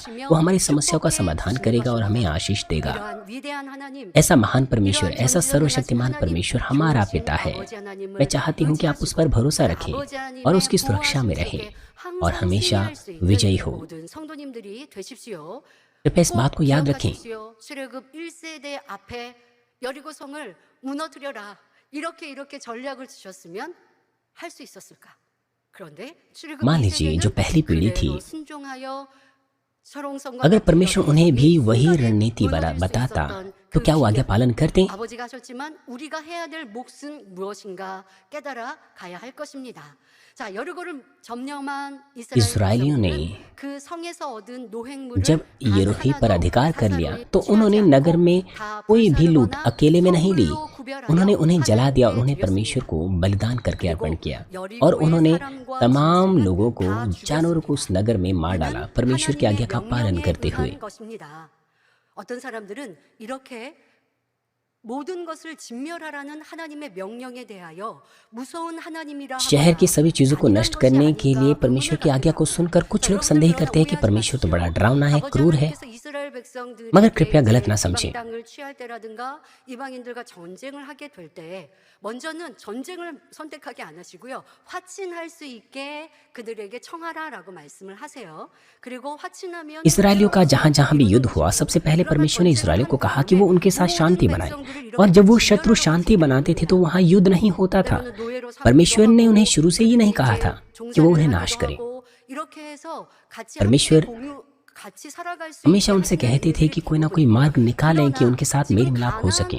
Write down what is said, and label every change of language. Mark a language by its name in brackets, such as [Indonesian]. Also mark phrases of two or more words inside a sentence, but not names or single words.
[Hindi] वो हमारी समस्याओं का समाधान करेगा और हमें आशीष देगा। ऐसा महान परमेश्वर, ऐसा सर्वशक्तिमान परमेश्वर हमारा पिता है। मैं चाहती हूँ कि आप उस पर भरोसा रखें और उसकी सुरक्षा में रहें और हमेशा विजयी हो। कृपया इस बात को याद रखें। [Korean] 여리고성을 무너뜨려라. 이렇게 전략을 주셨으면 할 수 있었을까? [Hindi] मान लीजिए जो पहली पीढ़ी थी, अगर परमेश्वर उन्हें भी वही रणनीति बताता तो क्या वो आज्ञा पालन करते? [Korean] 아버지가 하셨지만 우리가 해야 될 몫은 무엇인가 깨달아 가야 할 것입니다. 자, 여리고를 점령한 [Hindi] इस्राएलियों ने [Korean] 이스라엘 그 성에서 얻은 노획물을 [Hindi] जब यरीहो पर अधिकार कर लिया तो उन्होंने नगर में कोई भी लूट अकेले में नहीं ली। उन्होंने उन्हें जला दिया और उन्हें परमेश्वर को बलिदान करके अर्पण किया, और उन्होंने तमाम लोगों को, जानवरों को उस नगर में मार डाला परमेश्वर की आज्ञा का पालन करते हुए। [Korean] 어떤 사람들은 이렇게 모든 것을 진멸하라는 하나님의 명령에 대하여 무서운 하나님이라 [Hindi] शहर की सभी चीजों को नष्ट करने के लिए परमेश्वर की आज्ञा को सुनकर कुछ लोग संदेह करते हैं कि परमेश्वर तो बड़ा डरावना है, क्रूर है। मगर कृपया गलत ना समझें। [Korean] 땅을 취할 때라든가 이방인들과 전쟁을 하게 될 때 먼저는 전쟁을 선택하게 안 하시고요. 화친할 수 있게 그들에게 청하라라고 말씀을 하세요. 그리고 화친하면 [Hindi] इसराइलियों का जहां जहां भी युद्ध हुआ, सबसे पहले परमेश्वर ने इसराइलियों को कहा कि वो उनके साथ शांति बनाए, और जब वो शत्रु शांति बनाते थे तो वहां युद्ध नहीं होता था। परमेश्वर ने उन्हें शुरू से ये नहीं कहा था कि वो उन्हें नाश करें। परमेश्वर हमेशा उनसे कहते थे कि कोई ना कोई मार्ग निकालें कि उनके साथ मेल मिलाप हो सके।